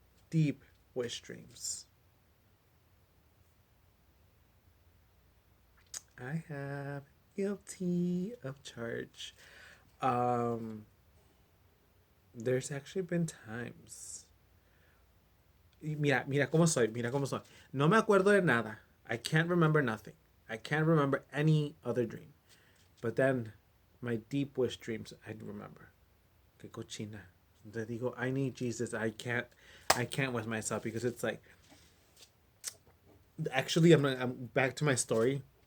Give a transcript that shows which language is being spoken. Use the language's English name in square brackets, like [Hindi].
[English] Deep wish dreams. I have, guilty of charge. Um there's actually been times [Spanish] Mira cómo soy, mira cómo soy. No me acuerdo de nada. [English] I can't remember nothing. I can't remember any other dream. But then, my deep wish dreams, I remember. [Spanish] Que cochina. Te digo, [English] I need Jesus. I can't with myself because it's like, actually, I'm back to my story.